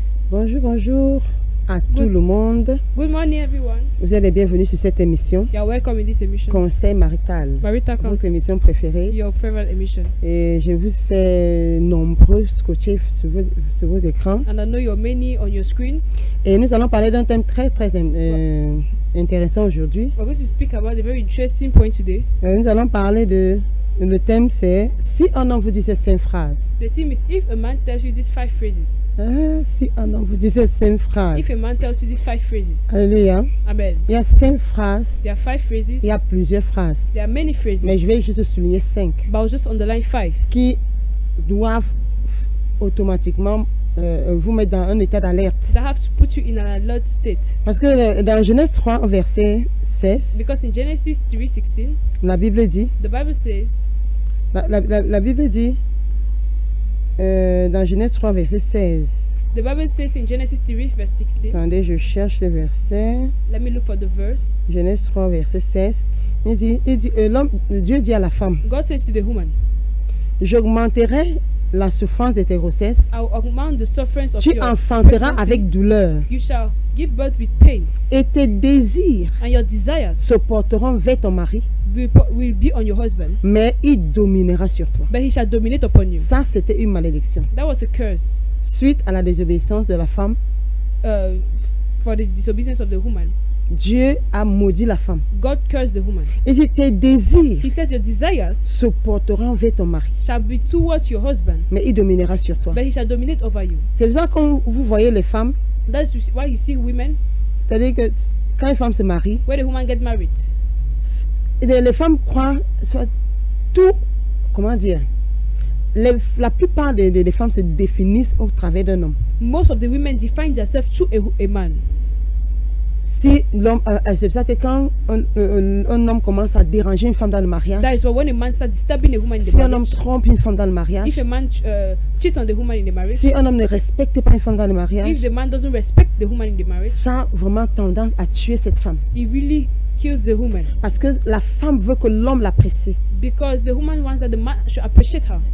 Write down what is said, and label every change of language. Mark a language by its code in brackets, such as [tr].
[fr] Bonjour, bonjour à tout le monde. [en] Good morning, everyone. [fr] Vous êtes les bienvenus sur cette émission. [en] You are welcome in this emission. [fr] Conseil marital, [en] Marital [fr] votre [en] Counsel, [fr] émission préférée. [en] your favorite emission. [fr] Et je vous sais nombreux scotchés sur vos écrans. [en] And I know you're many on your screens. [fr] Et nous allons parler d'un thème très intéressant aujourd'hui. [en] We're going to speak about a very interesting point today. [fr] Nous allons parler de... Le thème c'est si un homme vous dit ces 5 phrases. [en] The theme is if a man tells you these 5 phrases. [fr] Si un homme vous dit ces 5 phrases. [en] If a man tells you these 5 phrases. Alléluia. Amen. [fr] Il y a 5 phrases. [en] There are 5 phrases. [fr] Il y a plusieurs phrases. [en] There are many phrases. [fr] Mais je vais juste souligner 5. [en] But I'll just underline 5. [fr] Qui doivent automatiquement vous mettre dans un état d'alerte. [en] That have to put you in an alert state. [fr] Parce que dans Genèse 3, verset 16, [en] Because in Genesis 3:16, [fr] la Bible dit, [en] the Bible says, [fr] la Bible dit, dans Genèse 3, verset 16, [en] the Bible says in Genesis 3 verse 16. [fr] attendez, je cherche le verset, [en] Let me look for the verse. [fr] Genèse 3, verset 16, Dieu dit à la femme, [en] God says to the woman, [fr] j'augmenterai la souffrance de tes grossesses, [en] I will augment the sufferance of [fr] tu [en] your [fr] enfanteras [en] pregnancy. [fr] avec douleur, [en] You shall give birth with pains, [fr] et tes désirs [en] and your desires [fr] se porteront vers ton mari, [en] will be on your husband, [fr] mais il dominera sur toi. [en] but he shall dominate upon you. [fr] Ça, c'était une malédiction. [en] That was a curse [fr] Suite à la désobéissance de la femme, [en] for the disobedience of the woman. [fr] Dieu a maudit la femme. [en] God cursed the woman. [fr] Il dit, tes désirs [en] He said your desires [fr] se porteront vers ton mari, [en] shall be towards your husband, [fr] mais il dominera sur toi. [en] but he shall dominate over you. [fr] C'est pour ça que quand vous voyez les femmes, [en] That's why you see women, [fr] c'est-à-dire que quand une femme se marie, [en] where the woman get married, [fr] les femmes croient soit tout, comment dire, la plupart des femmes se définissent au travers d'un homme. [en] most of the women define themselves through a man. [fr] Si l'homme, c'est pour ça que quand un homme commence à déranger une femme dans le mariage, [en] That is why when a man starts disturbing a woman in the [fr] si un homme [en] marriage, [fr] trompe une femme dans le mariage, [en] if a man cheats on the woman in the marriage, [fr] si un homme ne respecte pas une femme dans le mariage, [en] if the man doesn't respect the woman in the marriage, [fr] ça a vraiment tendance à tuer cette femme. [en] he really kills the woman, [fr] Parce que la femme veut que l'homme l'apprécie. [en] because the woman wants that the man should appreciate her.